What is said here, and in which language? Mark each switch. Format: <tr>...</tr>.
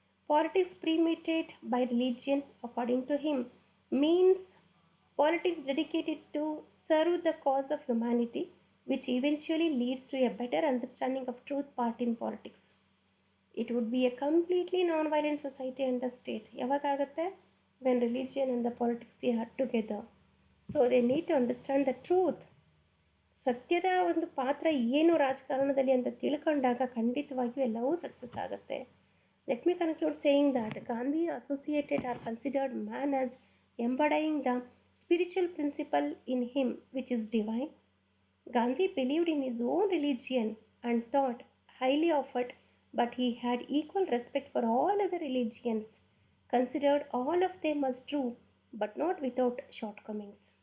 <en>Politics permeated by religion according to him means politics dedicated to serve the cause of humanity, which eventually leads to a better understanding of truth part in politics. It would be a completely non-violent society and the state.</en> <kn>ಯಾವಾಗತ್ತೆ?</kn> <en>When religion and the politics are together. So they need to understand the truth.</en> <kn>ಸತ್ಯದ ಒಂದು ಪಾತ್ರ ಏನು ರಾಜಕಾರಣದಲ್ಲಿ ಅಂತ ತಿಳ್ಕೊಂಡಾಗ ಖಂಡಿತವಾಗಿಯೂ ಎಲ್ಲವೂ success ಆಗುತ್ತೆ.</kn> <en>Let me conclude saying that Gandhi associated or considered man as embodying the spiritual principle in him which is divine. Gandhi believed in his own religion and thought highly of it, but he had equal respect for all other religions, considered all of them as true but not without shortcomings.</en>